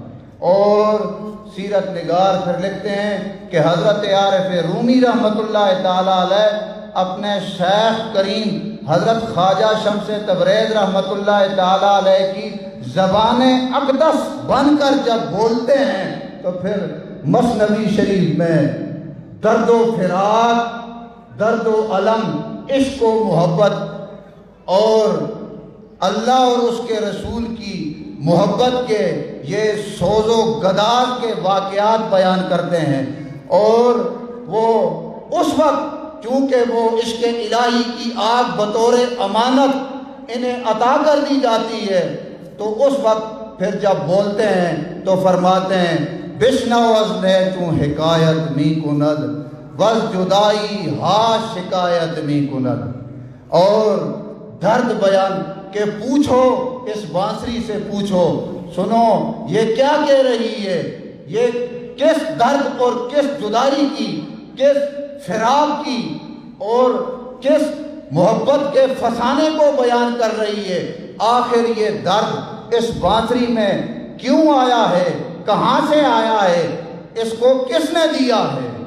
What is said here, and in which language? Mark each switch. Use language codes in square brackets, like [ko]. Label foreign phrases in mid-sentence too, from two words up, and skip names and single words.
[ur] اور سیرت نگار پھر لکھتے ہیں کہ حضرت عارف رومی رحمۃ اللہ تعالیٰ علیہ اپنے شیخ کریم حضرت خواجہ شمس تبریز رحمۃ اللہ تعالیٰ علیہ کی زبان اقدس بن کر جب بولتے ہیں تو پھر مثنوی شریف میں درد و فراق، درد و علم، عشق و محبت اور اللہ اور اس کے رسول کی محبت کے یہ سوز و گداز کے واقعات بیان کرتے ہیں، اور وہ اس وقت چونکہ وہ عشق الہی کی آگ بطور امانت انہیں عطا کر دی جاتی ہے، تو اس وقت پھر جب بولتے ہیں تو فرماتے ہیں [fa] بشنو از نیتوں حکایت می کند وز جدائی ہا شکایت می کند، [ur] اور درد بیان کہ پوچھو اس بانسری سے، پوچھو سنو یہ کیا کہہ رہی ہے، یہ کس درد اور کس جدائی کی، کس فراق کی اور کس محبت کے فسانے کو بیان کر رہی ہے، آخر یہ درد اس بانسری میں کیوں آیا ہے، کہاں سے آیا ہے، اس کو کس نے دیا ہے۔